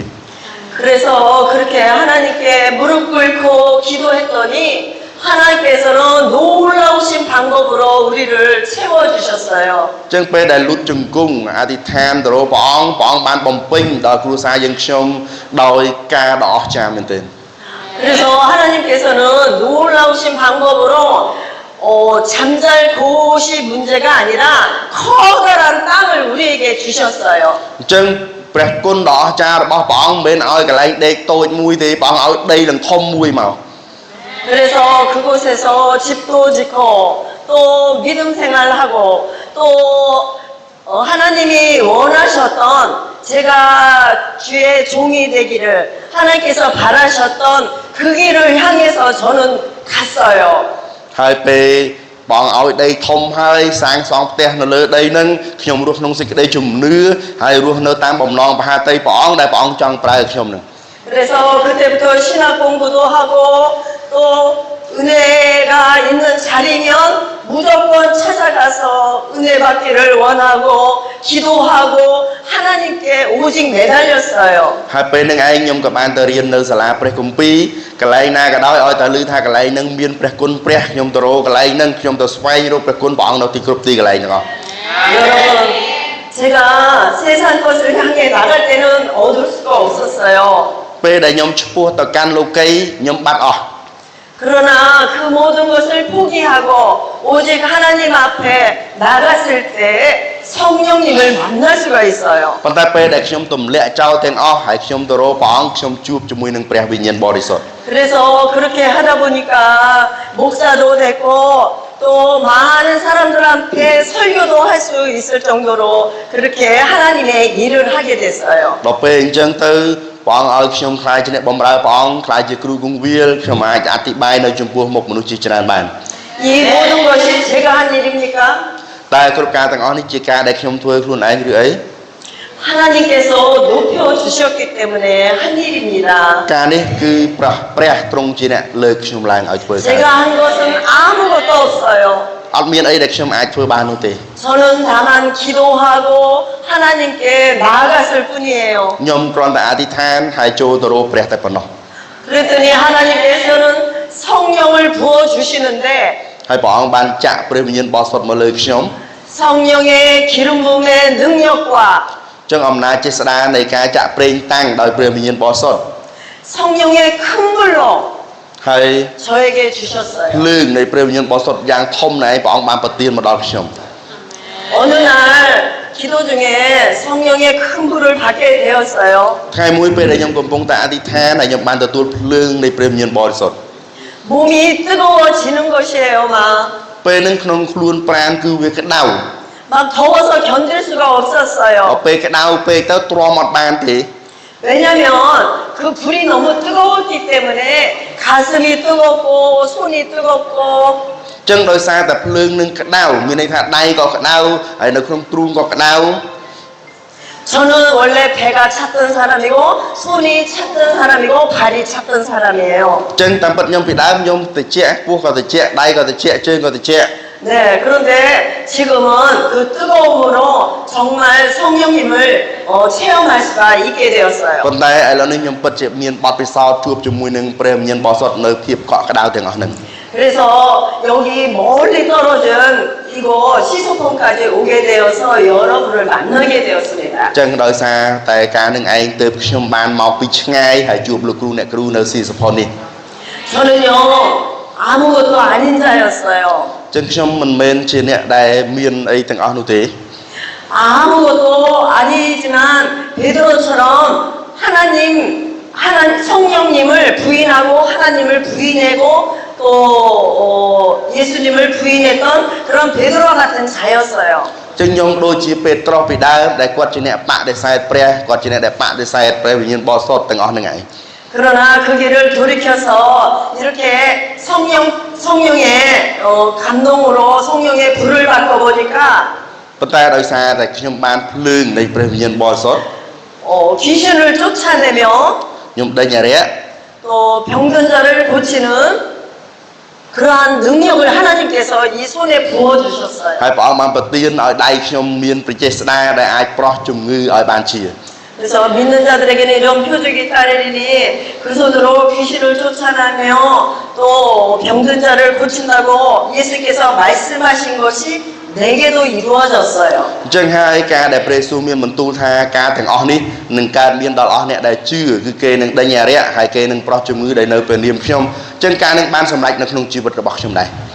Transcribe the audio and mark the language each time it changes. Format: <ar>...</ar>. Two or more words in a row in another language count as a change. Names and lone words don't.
<ko>그래서 그렇게 하나님께 무릎 꿇고 기도했더니 하나님께서는 놀라우신 방법으로 우리를 채워주셨어요.</ko> <km>ចឹងពេលដែលលូតជង្គង់អធិដ្ឋានទៅរកព្រះអង្គបានបំពេញដល់គ្រួសារយើងខ្ញុំដោយការដ៏អស្ចារ្យមែនទែន</km> <ko>그래서 하나님께서는 놀라우신 방법으로 잠잘 곳이 문제가 아니라 커다란 땅을 우리에게 주셨어요.</ko> <km>អញ្ចឹងព្រះគុណដ៏អស្ចារ្យរបស់ព្រះអង្គមិនមែនឲ្យកន្លែងដេកតូចមួយទេព្រះអង្គឲ្យដីនឹងធំមួយមក</km> <ko>그래서 그곳에서 집도 짓고 또 믿음 생활하고 또 하나님이 원하셨던 제가 주의 종이 되기를 하나님께서 바라셨던 그 길을 향해서 저는 갔어요.</ko> <km>ហើយពេលបងឲ្យដីធំហើយសាងសង់ផ្ទះនៅលើដីហ្នឹងខ្ញុំរស់ក្នុងសេចក្តីជំនឿហើយរស់នៅតាមបំណងមហាតីព្រះអង្គដែលព្រះអង្គចង់ប្រើខ្ញុំនឹង</km> <ko>그래서 그때부터 신학 공부도 하고 또 은혜가 있는 자리면 무조건 찾아가서 은혜 받기를 원하고 기도하고 하나님께 오직 매달렸어요.</ko> <km>ហើយពេលហ្នឹងឯងខ្ញុំក៏បានទៅរៀននៅសាលាព្រះគម្ពីរកន្លែងណាក៏ដោយឲ្យតែឮថាកន្លែងហ្នឹងមានព្រះគុណព្រះខ្ញុំទៅរកកន្លែងហ្នឹងខ្ញុំទៅស្វែងរកព្រះគុណព្រះអង្គនៅទីគ្រប់ទីកន្លែងទាំងអស់</km> <ko>여러분 제가 세상 것을 향해 나갈 때는 얻을 수가 없었어요.</ko> <km>ពេលដែលខ្ញុំឈ្មោះទៅកាន់លោកីខ្ញុំបាត់អស់</km> <ko>그러나 그 모든 것을 포기하고 오직 하나님 앞에 나갔을 때 성령님을 만날 수가 있어요.</ko> <km>ប៉ុន្តែពេលដែលខ្ញុំទម្លាក់ចោលទាំងអស់ហើយខ្ញុំទៅរកព្រះអង្គខ្ញុំជួបជាមួយនឹងព្រះវិញ្ញាណបរិសុទ្ធ</km> <ko>그래서 그렇게 하다 보니까 목사도 됐고 또 많은 사람들한테 설교도 할 수 있을 정도로 그렇게 하나님의 일을 하게 됐어요.</ko> <km>ដល់ពេលអញ្ចឹងទៅព្រះអង្គឲ្យខ្ញុំខ្លាចជាអ្នកបម្រើព្រះអង្គខ្លាចជាគ្រូគង្វាលខ្ញុំអាចអធិប្បាយនៅចំពោះមុខមនុស្សជាច្រើនបាន</km> <ko>이 모든 것이 제가 한 일입니까?</ko> <km>តែគ្រប់ការទាំងអស់នេះជាការដែលខ្ញុំធ្វើខ្លួនឯងឬអី</km> <ko>하나님께서 높여 주셨기 때문에 한 일입니다.</ko> <km>ការនេះគឺព្រះទ្រង់ជាអ្នកលើកខ្ញុំឡើងឲ្យធ្វើការ</km> <ko>제가 한 것은 아무것도 없어요.</ko> <km>អត់មានអីដែលខ្ញុំអាចធ្វើបាននោះទេ</km> <ko>저는 다만 기도하고 하나님께 나아갔을 뿐이에요.</ko> <km>ខ្ញុំគ្រាន់តែអធិដ្ឋានហើយចូលទៅរកព្រះតែប៉ុណ្ណោះ</km> <ko>그랬더니 하나님께서는 성령을 부어 주시는데</ko> <km>ហើយព្រះអង្គបានចាក់ព្រះវិញ្ញាណបរិសុទ្ធមកលើខ្ញុំ</km> <ko>성령의 기름 부음의 능력과</ko> <km>ចឹងអំណាចចេស្តានៃការចាក់ប្រេងតាំងដោយព្រះវិញ្ញាណបរិសុទ្ធ</km> <ko>성령의 큰 불로</ko> <km>ហើយ</km> <ko>저에게 주셨어요.</ko> <km>ភ្លើងនៃព្រះវិញ្ញាណបរិសុទ្ធយ៉ាងធំណែព្រះអង្គបានប្រទានមកដល់ខ្ញុំ</km> <ko>어느 날 기도 중에 성령의 큰 불을 받게 되었어요.</ko> <km>ថ្ងៃមួយពេលដែលខ្ញុំកំពុងតែអធិដ្ឋានហើយខ្ញុំបានទទួលភ្លើងនៃព្រះវិញ្ញាណបរិសុទ្ធ</km> <ko>몸이 뜨거워지는 것이에요, 막.</ko> <km>ពេលហ្នឹងក្នុងខ្លួនប្រាណគឺវាក្តៅ</km> <ko>막 더워서 견딜 수가 없었어요.</ko> <km>ពេលក្តៅពេកទៅទ្រាំអត់បានទេ</km> <ko>왜냐면 그 불이 너무 뜨거웠기 때문에 가슴이 뜨겁고 손이 뜨겁고</ko> <km>ចឹងដោយសារតែភ្លើងនឹងក្តៅមានន័យថាដៃក៏ក្តៅហើយនៅក្នុងទ្រូងក៏ក្តៅ</km> <ko>저는 원래 배가 찼던 사람이고 손이 찼던 사람이고 발이 찼던 사람이에요.</ko> <km>ចឹងតាមពិតខ្ញុំពីដើមខ្ញុំតិចពោះក៏តិចដៃក៏តិចជើងក៏តិច</km> <ko>네, 그런데 지금은 그 뜨거움으로 정말 성령님을 체험할 수가 있게 되었어요.</ko> <km>ប៉ុន្តែឥឡូវនេះខ្ញុំពិតជាមានបទពិសោធន៍ជួបជាមួយនឹងព្រះវិញ្ញាណបរិសុទ្ធនៅភាពកក់ក្ដៅទាំងអស់ហ្នឹង</km> <ko>그래서 여기 멀리 떨어진 이곳 시소fon까지 오게 되어서 여러분을 만나게 되었습니다.</ko> <km>ចឹងដោយសារតែការនឹងឯងទៅខ្ញុំបានមកពីឆ្ងាយហើយជួបលោកគ្រូអ្នកគ្រូនៅស៊ីសផុននេះ</km> <ko>저는요 아무것도 아닌 자였어요.</ko> <km>ចឹងខ្ញុំមិនមែនជាអ្នកដែលមានអីទាំងអស់នោះទេ</km> <ko>아무것도 아니지만 베드로처럼 성령님을 부인하고 하나님을 부인하고 또 예수님을 부인했던 그런 베드로와 같은 자였어요.</ko> <km>ចឹងខ្ញុំដូចជាពេត្រុសពីដើមដែលគាត់ជាអ្នកបដិសេធព្រះគាត់ជាអ្នកដែលបដិសេធព្រះវិញ្ញាណបរិសុទ្ធទាំងអស់ហ្នឹងឯង</km> <ko>그러나 그 길을 돌이켜서 이렇게 성령의 감동으로 성령의 불을 받고 보니까</ko> <km>ប៉ុន្តែដោយសារតែខ្ញុំបានភ្លើងនៃព្រះវិញ្ញាណបរិសុទ្ធ</km> <ko>귀신을 쫓아내며</ko> <km>ខ្ញុំដេញអរិយ</km> <ko>또 병든 자를 고치는 그러한 능력을 하나님께서 이 손에 부어주셨어요.</ko> <km>ហើយព្រះអង្គបានប្រទានឲ្យដៃខ្ញុំមានព្រះចេស្តាដែលអាចប្រោះជំងឺឲ្យបានជា</km> <ko>그래서 믿는 자들에게는 이런 표적이 따르리니 그 손으로 귀신을 쫓아내며 또 병든 자를 고친다고 예수께서 말씀하신 것이 내게도 이루어졌어요.</ko> <km>អញ្ចឹងហើយការដែលព្រះយេស៊ូវមានបន្ទូលថាការទាំងអស់នេះនឹងកើតមានដល់អស់អ្នកដែលជឿគឺគេនឹងដេញអរិយហើយគេនឹងប្រោះជំងឺដែលនៅពេលនាមខ្ញុំអញ្ចឹងការនឹងបានសម្រេចនៅក្នុងជីវិតរបស់ខ្ញុំដែរ</km>